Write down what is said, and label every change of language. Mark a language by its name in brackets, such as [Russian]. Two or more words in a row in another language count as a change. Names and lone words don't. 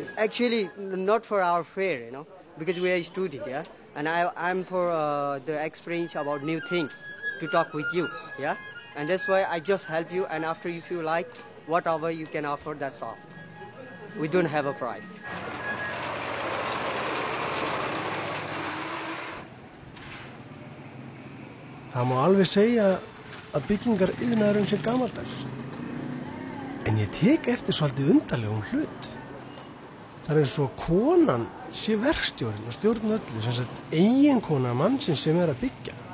[English] Actually, not for our fare, you know, because we are a student, yeah. And I'm for the experience about new things to talk with you, yeah. And that's why I just help you. And after, if you like, whatever you can offer, that's all. We don't have a price. [Icelandic] Það má alveg segja að byggingariðnaðurinn sé gamaldags. En ég tek eftir svolítið undarlegum hlut. Það eins og konan sé verkstjórinn og stjórn öllu, sem sagt eiginkona mannsins sem að byggja.